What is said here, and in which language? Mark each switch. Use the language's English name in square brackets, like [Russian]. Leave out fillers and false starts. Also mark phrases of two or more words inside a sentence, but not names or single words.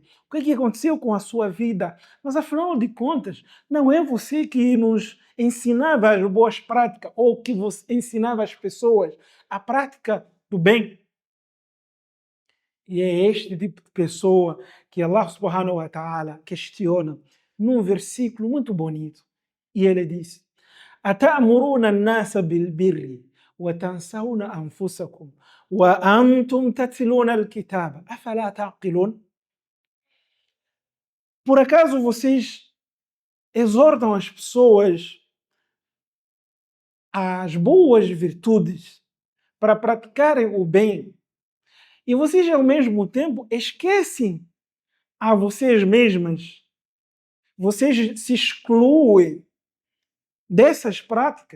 [Portuguese] O que aconteceu com a sua vida? Mas afinal de contas, não é você que nos ensinava as boas práticas ou que você ensinava as pessoas a prática do bem. E é este tipo de pessoa que Allah [Arabic] سبحانه وتعالى [Portuguese] questiona num versículo muito bonito. E ele diz: [Arabic] أتأمرون الناس بالبر وتنسون أنفسكم وأنتم تتلون الكتاب أفلا تعقلون? [Portuguese] Por acaso vocês exortam as pessoas às boas virtudes para praticarem o bem e vocês ao mesmo tempo esquecem a vocês mesmas, vocês se excluem dessas práticas?